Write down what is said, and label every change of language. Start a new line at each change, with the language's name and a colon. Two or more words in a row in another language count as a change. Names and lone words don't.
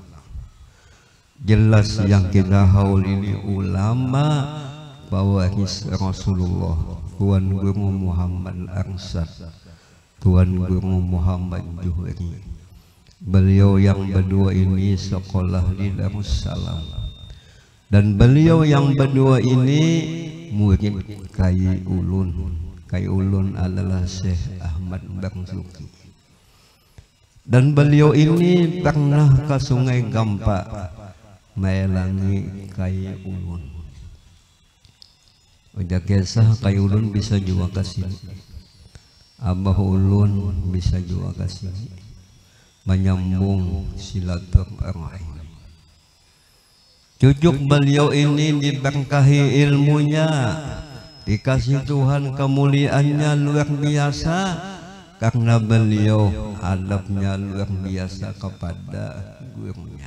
Indonesian: Jelas yang kita haul ini ulama pewaris Rasulullah, Tuan Guru Muhammad Arsyad, Tuan Guru Muhammad Juhri. Beliau yang berdua ini sekolah di Darussalam, dan beliau yang berdua ini murid Kai Ulun. Kai Ulun adalah Syekh Ahmad Marzuki.
Banjar: Dan beliau ini pernah ke Sungai Gampa melangi Kai Ulun. Udah kisah Kai Ulun bisa juga ke sini, Abah Ulun bisa juga ke sini, menyambung silaturahim.
Indonesian: Cucuk beliau ini diberkahi ilmunya, dikasih Tuhan kemuliaannya luar biasa, karena beliau adabnya luar biasa kepada gurunya.